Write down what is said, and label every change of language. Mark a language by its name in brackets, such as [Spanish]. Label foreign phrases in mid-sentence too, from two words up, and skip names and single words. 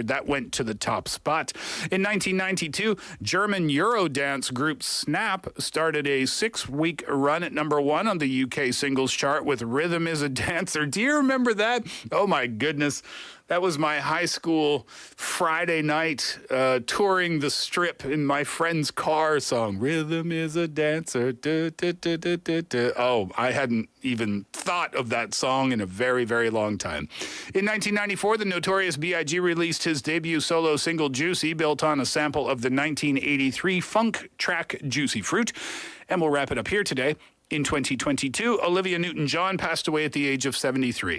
[English] That went to the top spot. In 1992, German Eurodance group Snap started a 6-week run at number one on the UK singles chart with Rhythm is a Dancer. Do you remember that? Oh my goodness. That was my high school Friday night touring the strip in my friend's car song. Rhythm is a dancer. Du, du, du, du, du, du. Oh, I hadn't even thought of that song in a very, very long time. In 1994, the Notorious B.I.G. released his debut solo single, Juicy, built on a sample of the 1983 funk track Juicy Fruit. And we'll wrap it up here today. In 2022, Olivia Newton-John passed away at the age of 73.